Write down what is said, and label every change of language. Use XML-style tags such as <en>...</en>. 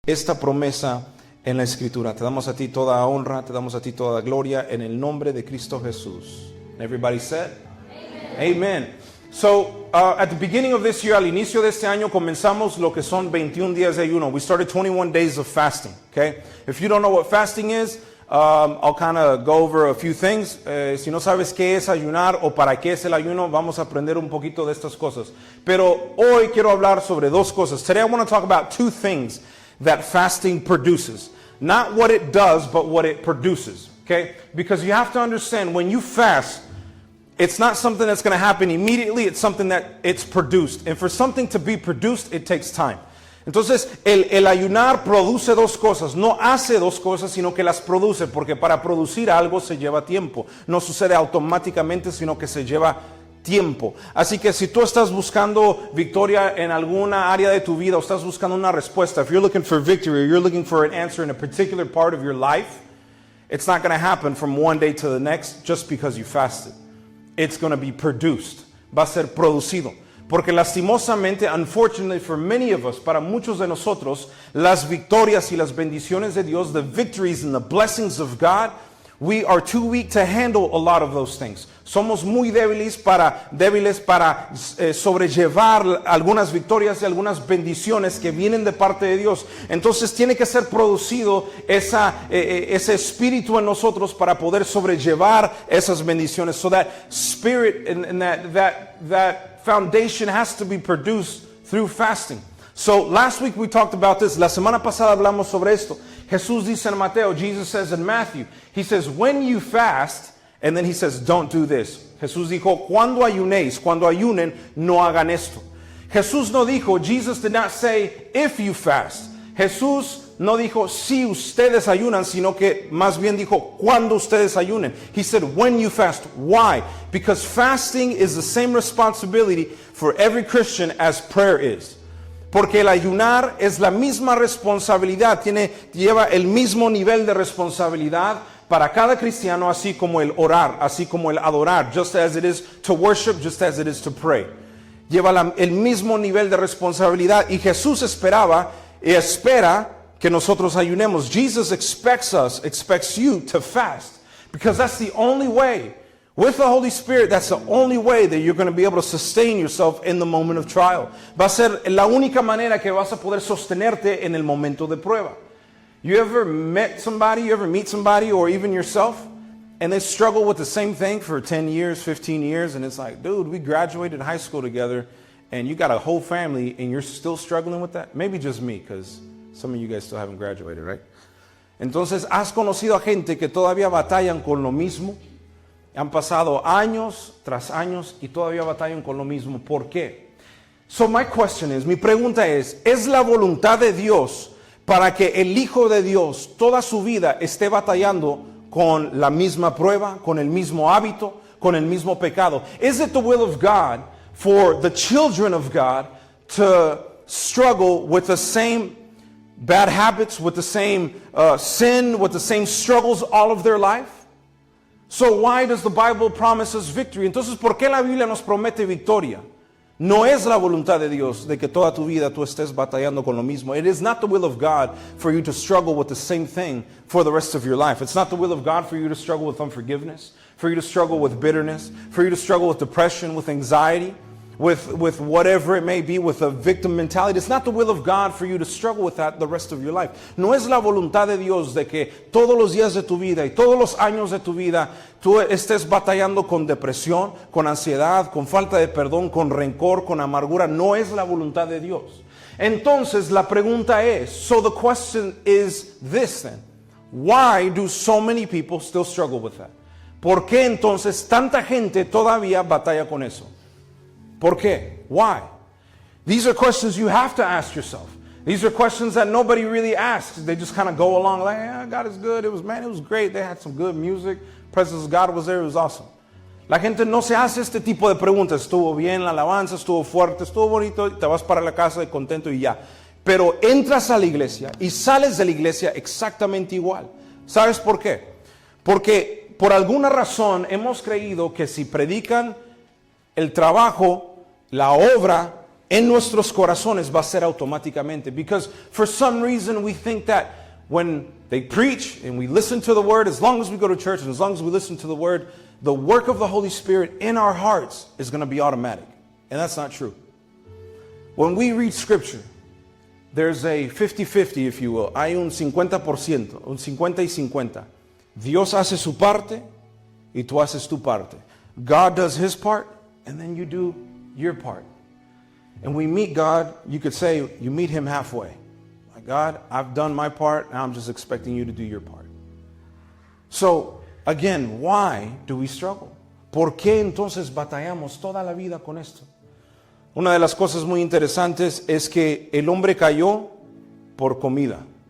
<es>esta promesa en la Escritura. Te damos a ti toda honra, te damos a ti toda gloria en el nombre de Cristo Jesús.</es> <en>Everybody said?</en> <es>Amen. Amen.</es> <en>So, at the beginning of this year,</en> <es>al inicio de este año, comenzamos lo que son 21 días de ayuno.</es> <en>We started 21 days of fasting, okay? If you don't know what fasting is, I'll kind of go over a few things.</en> <es>Si no sabes qué es ayunar o para qué es el ayuno, vamos a aprender un poquito de estas cosas. Pero hoy quiero hablar sobre dos cosas.</es> <en>Today I want to talk about two things that fasting produces. Not what it does, but what it produces, okay? Because you have to understand, when you fast, it's not something that's going to happen immediately. It's something that it's produced. And for something to be produced, it takes time.</en> <es>Entonces, el ayunar produce dos cosas. No hace dos cosas, sino que las produce. Porque para producir algo se lleva tiempo. No sucede automáticamente, sino que se lleva tiempo. Así que si tú estás buscando victoria en alguna área de tu vida, o estás buscando una respuesta,</es> <en>if you're looking for victory, or you're looking for an answer in a particular part of your life, it's not going to happen from one day to the next just because you fasted. It's going to be produced.</en> <es>Va a ser producido. Porque lastimosamente,</es> <en>unfortunately for many of us,</en> <es>para muchos de nosotros, las victorias y las bendiciones de Dios,</es> <en>the victories and the blessings of God, we are too weak to handle a lot of those things.</en> <es>Somos muy débiles para sobrellevar algunas victorias y algunas bendiciones que vienen de parte de Dios. Entonces tiene que ser producido ese espíritu en nosotros para poder sobrellevar esas bendiciones.</es> <en>So that spirit and that foundation has to be produced through fasting. So last week we talked about this.</en> <es>La semana pasada hablamos sobre esto. Jesús dice en Mateo,</es> <en>Jesus says in Matthew, he says, when you fast, and then he says, don't do this.</en> <es>Jesús dijo, cuando ayunen, no hagan esto. Jesús no dijo,</es> <en>Jesus did not say, if you fast.</en> <es>Jesús no dijo, si ustedes ayunan, sino que más bien dijo, cuando ustedes ayunen.</es> <en>He said, when you fast. Why? Because fasting is the same responsibility for every Christian as prayer is.</en> <es>Porque el ayunar es la misma responsabilidad, lleva el mismo nivel de responsabilidad para cada cristiano, así como el orar, así como el adorar,</es> <en>just as it is to worship, just as it is to pray.</en> <es>Lleva el mismo nivel de responsabilidad, y Jesús espera que nosotros ayunemos.</es> <en>Jesus expects you to fast, because that's the only way. With the Holy Spirit, that's the only way that you're going to be able to sustain yourself in the moment of trial.</en> <es>Va a ser la única manera que vas a poder sostenerte en el momento de prueba.</es> <en>You ever meet somebody, or even yourself, and they struggle with the same thing for 10 years, 15 years, and it's like, dude, we graduated high school together, and you got a whole family, and you're still struggling with that? Maybe just me, because some of you guys still haven't graduated, right?</en> <es>Entonces, ¿has conocido a gente que todavía batallan con lo mismo? Han pasado años tras años y todavía batallan con lo mismo. ¿Por qué?</es> <en>So my question is,</en> <es>mi pregunta ¿es la voluntad de Dios para que el Hijo de Dios toda su vida esté batallando con la misma prueba, con el mismo hábito, con el mismo pecado?</es> <en>Is it the will of God for the children of God to struggle with the same bad habits, with the same sin, with the same struggles all of their life? So why does the Bible promise us victory?</en> <es>Entonces, ¿por qué la Biblia nos promete victoria? No es la voluntad de Dios de que toda tu vida tú estés batallando con lo mismo.</es> <en>It is not the will of God for you to struggle with the same thing for the rest of your life. It's not the will of God for you to struggle with unforgiveness, for you to struggle with bitterness, for you to struggle with depression, with anxiety, with whatever it may be, with a victim mentality. It's not the will of God for you to struggle with that the rest of your life.</en> <es>No es la voluntad de Dios de que todos los días de tu vida y todos los años de tu vida tú estés batallando con depresión, con ansiedad, con falta de perdón, con rencor, con amargura. No es la voluntad de Dios. Entonces la pregunta es,</es> <en>so the question is this then, why do so many people still struggle with that?</en> <es>¿Por qué entonces tanta gente todavía batalla con eso? ¿Por qué?</es> <en>Why? These are questions you have to ask yourself. These are questions that nobody really asks. They just kind of go along like, yeah, God is good. It was great. They had some good music. Presence of God was there. It was awesome.</en> <es>La gente no se hace este tipo de preguntas. Estuvo bien la alabanza, estuvo fuerte, estuvo bonito, te vas para la casa de contento y ya. Pero entras a la iglesia y sales de la iglesia exactamente igual. ¿Sabes por qué? Porque por alguna razón hemos creído que si predican el trabajo, la obra en nuestros corazones va a ser automáticamente.</es> <en>Because for some reason we think that when they preach and we listen to the word, as long as we go to church and as long as we listen to the word, the work of the Holy Spirit in our hearts is going to be automatic. And that's not true. When we read scripture, there's a 50-50, if you will.</en> <es>Hay un 50%, un 50 y 50. Dios hace su parte y tú haces tu parte.</es> <en>God does his part and then you do your part. And we meet God, you could say you meet him halfway. Like, God, I've done my part, now I'm just expecting you to do your part. So, again, why do we struggle?</en> <es>¿Por qué entonces batallamos toda la vida con esto? Una de las cosas muy interesantes es que el hombre cayó por comida.</es>